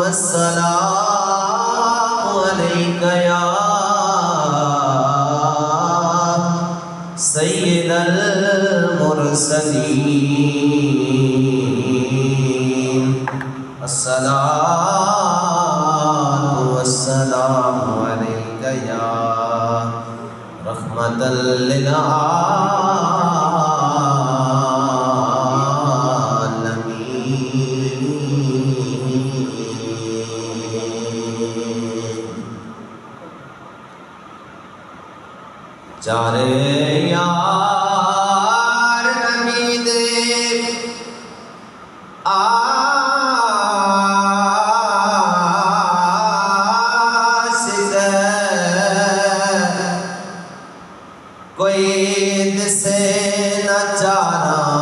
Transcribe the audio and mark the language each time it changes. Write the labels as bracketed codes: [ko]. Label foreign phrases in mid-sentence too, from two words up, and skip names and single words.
[ar] والسلام عليك يا سيد المرسلين الصلاة والسلام عليك يا رحمة للعالمين چارے [pa] یار نبی دے عاشق کوئی دسے نہ چارا